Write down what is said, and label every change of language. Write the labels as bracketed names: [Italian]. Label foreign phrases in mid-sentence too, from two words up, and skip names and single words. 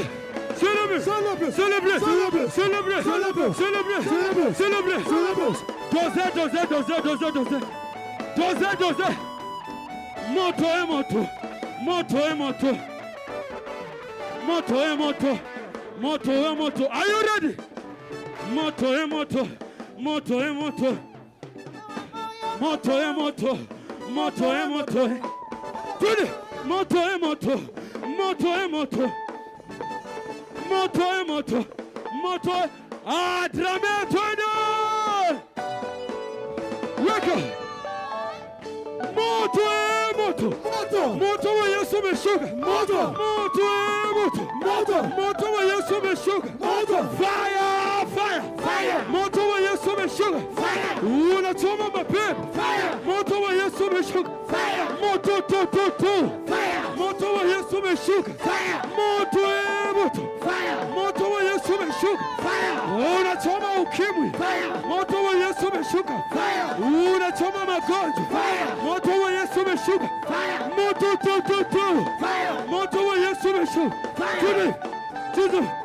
[English] Celebrate! Celebrate! Celebrate! Celebrate! Celebrate! Celebrate! Celebrate! Celebrate! Doze! [Swahili] Moto e moto! Moto e moto! Moto e moto! Moto e moto! [English] Are you ready? [Swahili] Moto e moto! Moto e moto! Moto e moto! Moto e moto! Ready? Moto e moto! Moto e moto! Moto e moto! Moto e... Drame twende! Weka! Moto e moto! Moto! Moto wa Yesu umeshuka! Moto! Moto e moto! Moto! Moto wa Yesu umeshuka! Moto! [English] Fire! Fire! Fire! [Swahili] Moto wa Yesu umeshuka! Fire! Unachoma mapepo! Fire! Moto wa Yesu umeshuka! Fire! Moto! Fire! Moto wa Yesu umeshuka! Fire! Moto e moto! Fire! Moto wa Yesu umeshuka! Fire! Unachoma ukimwi! Fire! Moto wa Yesu umeshuka! Fire! Unachoma magonjwa! Fire! Moto wa Yesu umeshuka! Fire! Moto! Fire! Moto wa Yesu umeshuka! Fire! Twende!